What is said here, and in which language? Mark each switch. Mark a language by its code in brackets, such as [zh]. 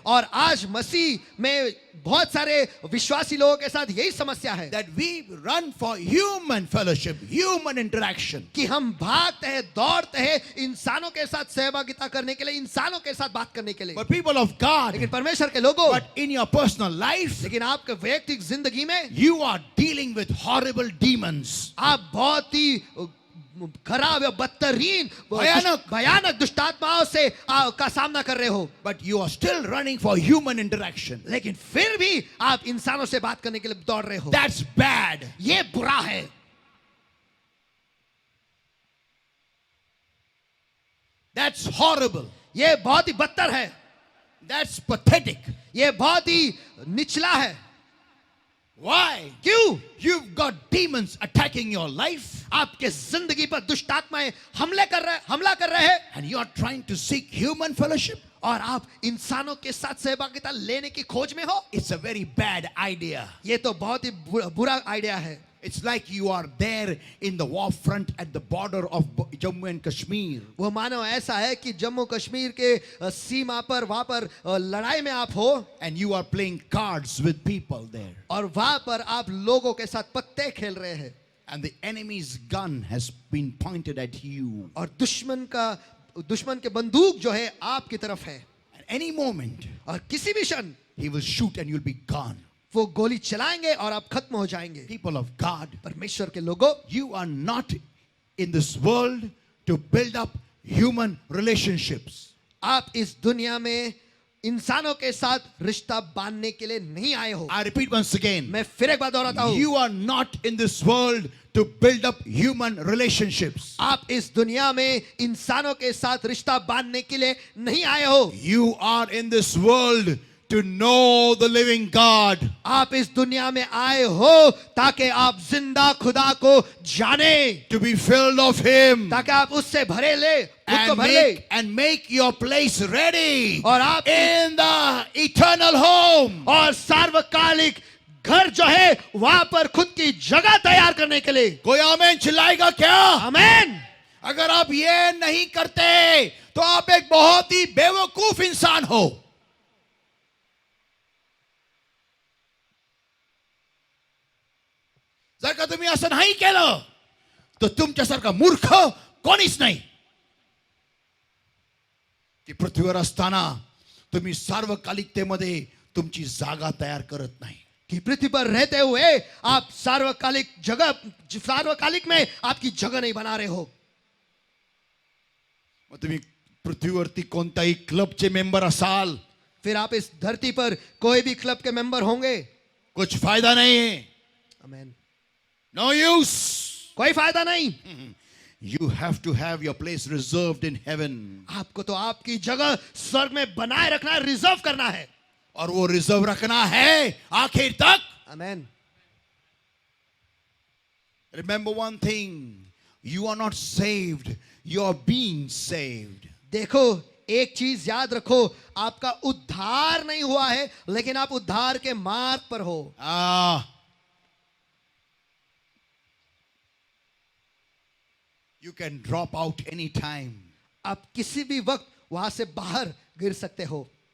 [hi] और आज मसीह में बहुत सारे विश्वासी लोगों के साथ यही समस्या है [en] That we run for human fellowship, human interaction. [hi] कि हम भागते हैं, दौड़ते हैं इंसानों के साथ सहभागिता करने के लिए, इंसानों के साथ बात करने के लिए। [en] But people of God, [hi] लेकिन परमेश्वर के लोगों, [en] but in your personal life, [hi] लेकिन आपके वैयक्तिक जिंदगी में [en] you are dealing with horrible demons. [hi] आप बहुत ही खराब या बदतरीन भयानक दुष्टात्माओं से का सामना कर रहे हो, [en] But you are still running for human interaction. [hi] लेकिन फिर भी आप इंसानों से बात करने के लिए दौड़ रहे हो। [en] That's bad. [hi] ये बुरा है, [en] That's horrible. [hi] ये बहुत ही बदतर है, [en] That's pathetic. [hi] ये बहुत ही निचला है। [en] Why? [hi] क्यों? [en] You've got demons attacking your life [hi] आपके जिंदगी पर दुष्टात्माएं हमला कर रहे हैं, [en] and you are trying to seek human fellowship. [hi] और आप इंसानों के साथ सहभागिता लेने की खोज में हो। [en] It's a very bad idea. [hi] ये तो बहुत ही बुरा आइडिया है। [en] It's like you are there in the war front at the border of Jammu and Kashmir. [hi] वो मानो ऐसा है कि जम्मू कश्मीर के सीमा पर वहां पर लड़ाई में आप हो [en] And you are playing cards with people there. [hi] और वहां पर आप लोगों के साथ पत्ते खेल रहे हैं [en] And the enemy's gun has been pointed at you. [hi] और दुश्मन के बंदूक जो है आपकी तरफ है [en] At any moment, [hi] और किसी भी क्षण [en] he will shoot and you'll be gone. [hi] वो गोली चलाएंगे और आप खत्म हो जाएंगे [en] People of God, [hi] परमेश्वर के लोगों [en] you are not in this world to build up human relationships. [hi] आप इस दुनिया में इंसानों के साथ रिश्ता बांधने के लिए नहीं आए हो [en] I repeat once again. [hi] मैं फिर एक बात दोहराता हूं [en] You are not in this world to build up human relationships. [hi] आप इस दुनिया में इंसानों के साथ रिश्ता बांधने के लिए नहीं आए हो [en] You are in this world to know the living God. [hi] आप इस दुनिया में आए हो ताकि आप जिंदा खुदा को जाने [en] To be filled of Him. [hi] ताकि आप उससे भरे ले उसको भर ले [en] And make your place ready [hi] और आप [en] in the eternal home. [hi] और सार्वकालिक घर जो है वहां पर खुद की जगह तैयार करने के लिए कोई आमेन चिल्लाएगा क्या? आमीन अगर आप ये नहीं करते तो आप एक बहुत ही बेवकूफ इंसान हो. [mr] जर का तुम्ही असं नाही केलं तर तुमच्यासारखा मूर्ख कोणीच नाही की पृथ्वीवर असताना तुम्ही सार्वकालिकतेमध्ये तुमची जागा तयार करत नाही. [hi] कि पृथ्वी पर रहते हुए आप सार्वकालिक में आपकी जगह नहीं बना रहे हो [mr] मग तुम्ही पृथ्वीवरती कोणताही क्लबचे मेंबर असाल [hi] फिर आप इस धरती पर कोई भी क्लब के मेंबर होंगे कुछ फायदा नहीं है. आमीन [en] No use. [hi] कोई फायदा नहीं You have to have your place reserved in heaven. आपको तो आपकी जगह स्वर्ग में बनाए रखना है रिजर्व करना है और वो रिजर्व रखना है आखिर तक. आमीन [en] Remember one thing. You are not saved. You are being saved. [hi] देखो एक चीज याद रखो आपका उद्धार नहीं हुआ है लेकिन आप उद्धार के मार्ग पर हो You can drop out any time. आप किसी भी वक्त वहां से बाहर गिर सकते हो